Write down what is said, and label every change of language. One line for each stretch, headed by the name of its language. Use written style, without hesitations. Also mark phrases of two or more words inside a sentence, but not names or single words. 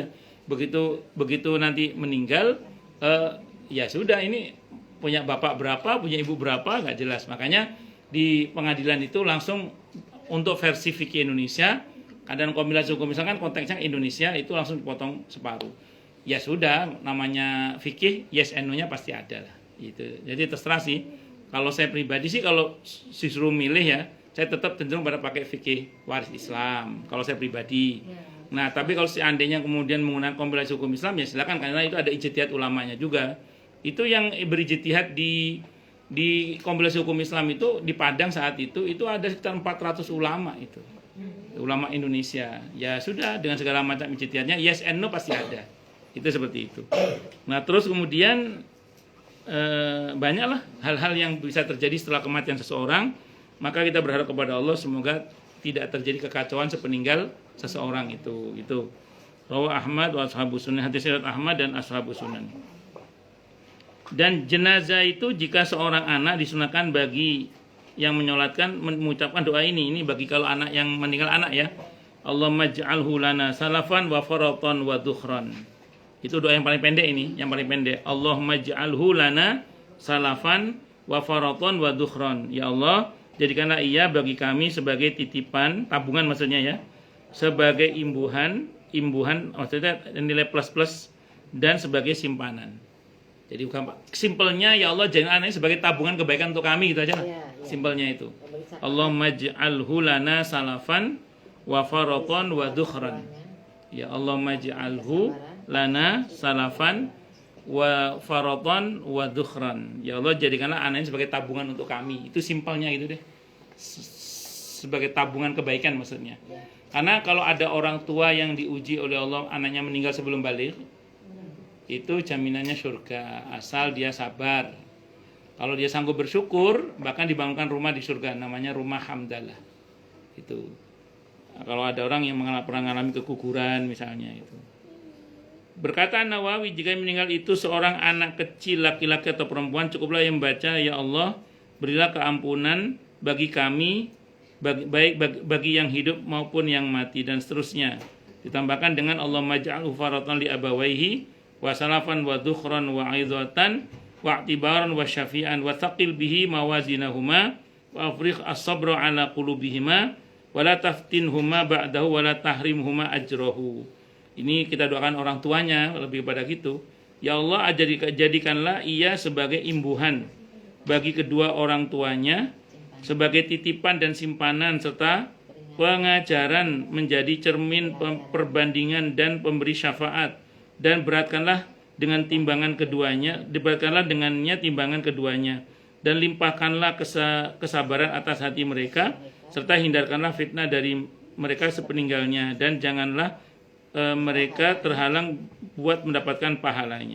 Indonesian: Begitu nanti meninggal, ya sudah ini punya bapak berapa, punya ibu berapa, nggak jelas. Makanya di pengadilan itu langsung untuk versi fikih Indonesia, keadaan kompilasi hukum misalkan konteksnya Indonesia itu langsung dipotong separuh. Ya sudah, namanya fikih
English: yes and no-
Indonesian: nya pasti ada lah. Gitu. Jadi terserah sih. Kalau saya pribadi sih kalau disuruh milih ya, saya tetap cenderung pada pakai fikih waris Islam. Kalau saya pribadi. Nah, tapi kalau seandainya kemudian menggunakan kompilasi hukum Islam ya silakan karena itu ada ijtihad ulamanya juga. Itu yang berijtihad di kompilasi hukum Islam itu di Padang saat itu ada sekitar 400 ulama itu. Ulama Indonesia. Ya sudah dengan segala macam ijtihadnya
English: yes and no
Indonesian: pasti ada. Itu seperti itu. Nah, terus kemudian banyaklah hal-hal yang bisa terjadi setelah kematian seseorang, maka kita berharap kepada Allah semoga tidak terjadi kekacauan sepeninggal seseorang itu.
Arabic: رواه أحمد وأصحاب السنن,
Indonesian: hadis riwayat Ahmad dan
Arabic: أصحاب السنن.
Indonesian: Dan jenazah itu jika seorang anak disunahkan bagi yang menyolatkan mengucapkan doa ini bagi kalau anak yang meninggal anak ya.
Arabic: اللهم اجعله لنا سلفا وفرطا وذخرا.
Indonesian: Itu doa yang paling pendek ini, yang paling pendek.
Arabic: اللهم اجعله لنا سلفا وفرطا وذخرا.
Indonesian: Ya Allah, jadikanlah ia bagi kami sebagai titipan, tabungan maksudnya ya. Sebagai imbuhan maksudnya nilai plus-plus dan sebagai simpanan. Jadi bukan simpelnya ya Allah jadikan anaknya sebagai tabungan kebaikan untuk kami gitu aja lah. Simpelnya itu.
Arabic: اللهم اجعله لنا سلفا وفرطا وذخرا. يا اللهم اجعله لنا سلفا وفرطا وذخرا.
Indonesian: Ya Allah jadikanlah anak ini sebagai tabungan untuk kami. Itu simpelnya gitu deh. Sebagai tabungan kebaikan maksudnya. Karena kalau ada orang tua yang diuji oleh Allah anaknya meninggal sebelum balik, itu jaminannya surga asal dia sabar. Kalau dia sanggup bersyukur, bahkan dibangunkan rumah di surga namanya rumah hamdalah. Itu. Nah, kalau ada orang yang pernah mengalami keguguran misalnya itu. Berkata Nawawi, jika meninggal itu seorang anak kecil laki-laki atau perempuan, cukuplah yang membaca, ya Allah, berilah keampunan bagi kami, baik bagi yang hidup maupun yang mati, dan seterusnya. Ditambahkan dengan
Arabic: اللهم اجعله فرطا لأبويه وسلفا وذخرا وعظة واعتبارا وشفيعا وثقل به موازينهما وأفرغ الصبر على قلوبهما ولا تفتنهما بعده ولا تحرمهما أجره.
Indonesian: Ini kita doakan orang tuanya lebih pada gitu. Ya Allah, jadikanlah ia sebagai imbuhan bagi kedua orang tuanya, sebagai titipan dan simpanan serta pengajaran menjadi cermin perbandingan dan pemberi syafaat, dan beratkanlah dengan timbangan keduanya, diberatkanlah dengannya timbangan keduanya, dan limpahkanlah kesabaran atas hati mereka, serta hindarkanlah fitnah dari mereka sepeninggalnya, dan janganlah mereka terhalang buat mendapatkan pahalanya.